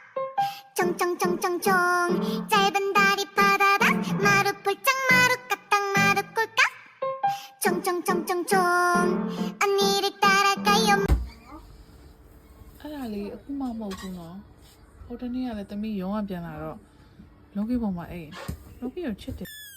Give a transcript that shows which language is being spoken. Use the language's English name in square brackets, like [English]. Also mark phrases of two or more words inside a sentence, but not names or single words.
[Korean] 쫑쫑쫑쫑쫑 짧은 다리 바다다 마루 폴짝 마루 까딱 마루 꼴깍 쫑쫑쫑쫑쫑 언니를 따라가요 [Burmese] အဲ့ဒါလေးအခုမှမဟုတ်ဘူးနော်ဟိုတနေ့ကလည်းသမီးရုံးကပြန်လာတော့လုံးကြီးပုံမှာအိမ်လုံးကြီးကိုချစ်တယ်